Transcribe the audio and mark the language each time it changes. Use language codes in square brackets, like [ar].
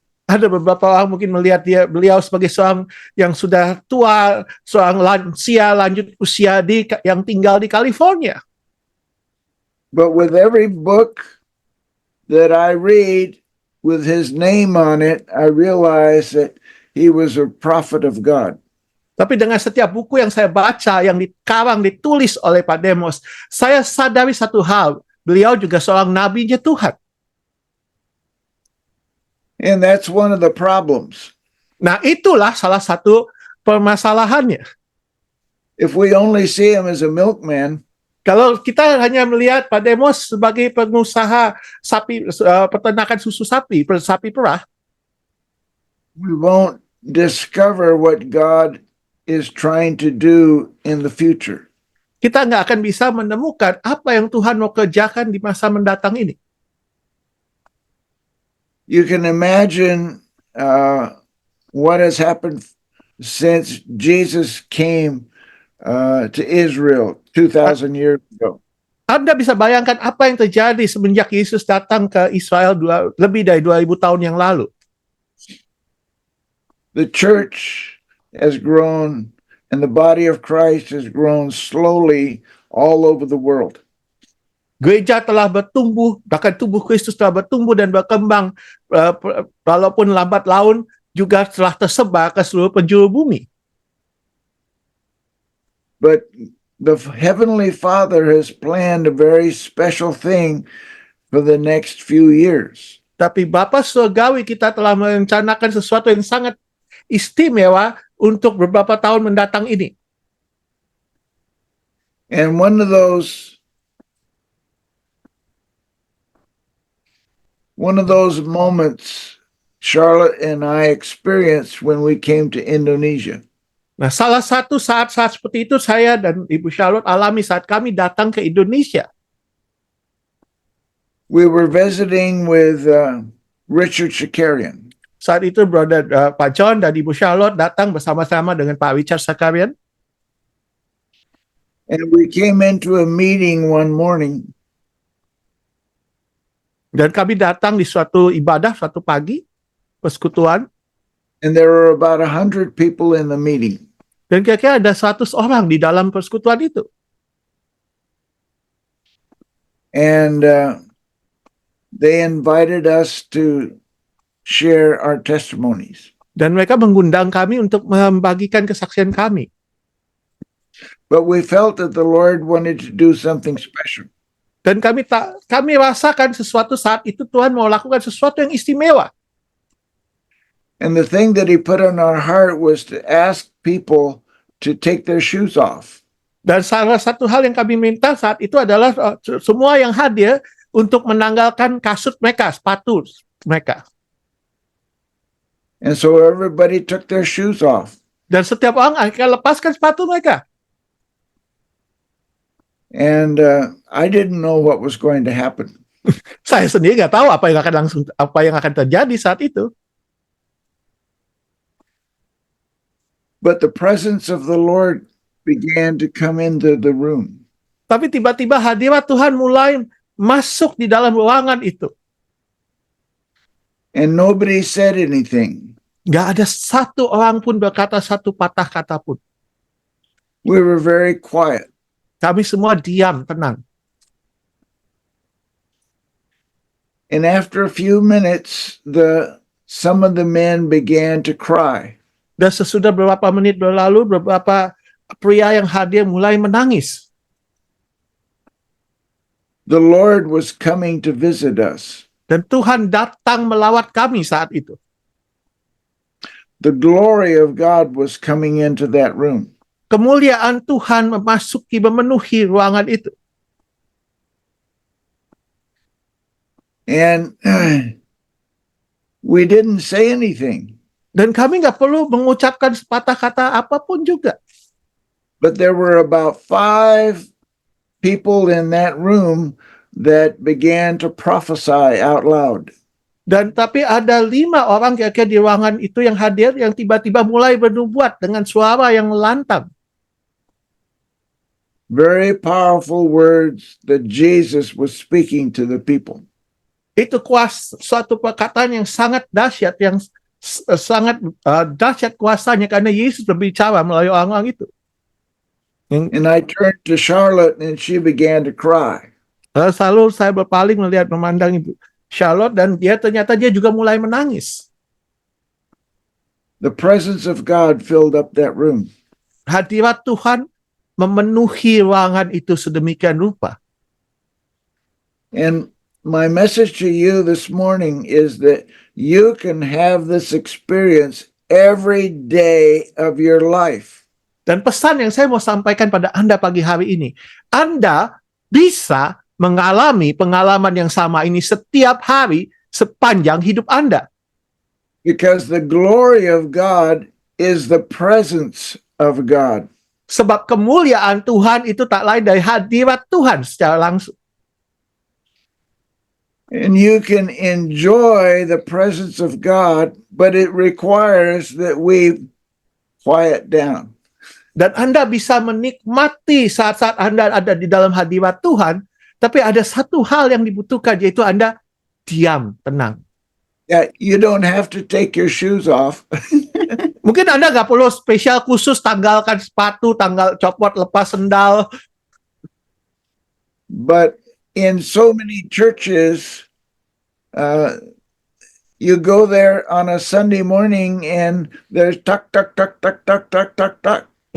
[id] Ada beberapa orang mungkin melihat beliau sebagai seorang yang sudah tua, seorang lansia lanjut usia yang tinggal di California. [en] But with every book that I read with his name on it, I realize that he was a prophet of God. [id] Tapi dengan setiap buku yang saya baca, yang dikarang, ditulis oleh Pak Demos, saya sadari satu hal, beliau juga seorang nabinya Tuhan. [en] And that's one of the problems. [id] Nah, itulah salah satu permasalahannya. [en] If we only see him as a milkman, [id] kalau kita hanya melihat Pak Demos sebagai pengusaha sapi, peternakan susu sapi perah, [en] we won't discover what God is trying to do in the future. [id] Kita nggak akan bisa menemukan apa yang Tuhan mau kerjakan di masa mendatang ini. [en] You can imagine what has happened since Jesus came to Israel 2,000 years ago. [id] Anda bisa bayangkan apa yang terjadi semenjak Yesus datang ke Israel lebih dari 2000 tahun yang lalu. [en] The church has grown and the body of Christ has grown slowly all over the world. [id] Gereja telah bertumbuh, bahkan tubuh Kristus telah bertumbuh dan berkembang, walaupun lambat laun juga telah tersebar ke seluruh penjuru bumi. [en] But the Heavenly Father has planned a very special thing for the next few years. [id] Tapi Bapa Surgawi kita telah merencanakan sesuatu yang sangat istimewa untuk beberapa tahun mendatang ini. [en] And one of those moments Charlotte and I experienced when we came to Indonesia. [id] Nah, salah satu saat-saat seperti itu saya dan Ibu Charlotte alami saat kami datang ke Indonesia. [en] We were visiting with Richard Shakarian. [id] Saat itu Brother Pak John dan Ibu Charlotte datang bersama-sama dengan Pak Richard Shakarian. [en] And we came into a meeting one morning. [id] Dan kami datang di suatu ibadah, suatu pagi, persekutuan. [en] And there were about 100 people in the meeting. [id] Dan kira-kira ada 100 orang di dalam persekutuan itu. [en] And they invited us to share our testimonies. [id] Dan mereka mengundang kami untuk membagikan kesaksian kami. [en] But we felt that the Lord wanted to do something special. [id] Dan kami rasakan sesuatu saat itu Tuhan mau lakukan sesuatu yang istimewa. [en] And the thing that he put on our heart was to ask people to take their shoes off. [id] Dan salah satu hal yang kami minta saat itu adalah semua yang hadir untuk menanggalkan kasut mereka, sepatu mereka. [en] And so everybody took their shoes off. [id] Dan setiap orang akhirnya lepaskan sepatu mereka. [en] And I didn't know what was going to happen. [id] Saya sendiri nggak tahu apa yang akan terjadi saat itu. [en] But the presence of the Lord began to come into the room. [id] Tapi tiba-tiba hadirat Tuhan mulai masuk di dalam ruangan itu. [en] And nobody said anything. [id] Nggak ada satu orang pun berkata satu patah kata pun. [en] We were very quiet. [id] Kami semua diam, tenang. [en] And after a few minutes, some of the men began to cry. [id] Dan sesudah beberapa menit berlalu, beberapa pria yang hadir mulai menangis. [en] The Lord was coming to visit us. [id] Dan Tuhan datang melawat kami saat itu. [en] The glory of God was coming into that room. [id] Kemuliaan Tuhan memenuhi ruangan itu. [en] And we didn't say anything. [id] Dan kami nggak perlu mengucapkan sepatah kata apapun juga. [en] But there were about 5 people in that room that began to prophesy out loud. [id] Dan tapi ada 5 orang kira-kira di ruangan itu yang hadir yang tiba-tiba mulai bernubuat dengan suara yang lantang. [en] Very powerful words that Jesus was speaking to the people. [id] Itu suatu perkataan yang sangat dahsyat, yang sangat dahsyat kuasanya karena Yesus berbicara melalui orang-orang itu. [en] And I turned to Charlotte and she began to cry. [id] Lalu saya berpaling memandang Ibu Charlotte dan ternyata dia juga mulai menangis. [en] The presence of God filled up that room. [id] Hadirat Tuhan memenuhi ruangan itu sedemikian rupa. [en] And my message to you this morning is that you can have this experience every day of your life. [id] Dan pesan yang saya mau sampaikan pada Anda pagi hari ini, Anda bisa mengalami pengalaman yang sama ini setiap hari sepanjang hidup Anda. [en] Because the glory of God is the presence of God. [id] Sebab kemuliaan Tuhan itu tak lain dari hadirat Tuhan secara langsung. [en] And you can enjoy the presence of God, but it requires that we quiet down. [id] Dan Anda bisa menikmati saat-saat Anda ada di dalam hadirat Tuhan, tapi ada satu hal yang dibutuhkan, yaitu Anda diam, tenang. [en] Yeah, you don't have to take your shoes off. [id] Mungkin Anda nggak perlu spesial khusus tanggalkan sepatu, copot lepas sendal. [en] But in so many churches, you go there on a Sunday morning and there's tuck, tuck, tuck, tuck, tuck, tuck, tuck, tuck.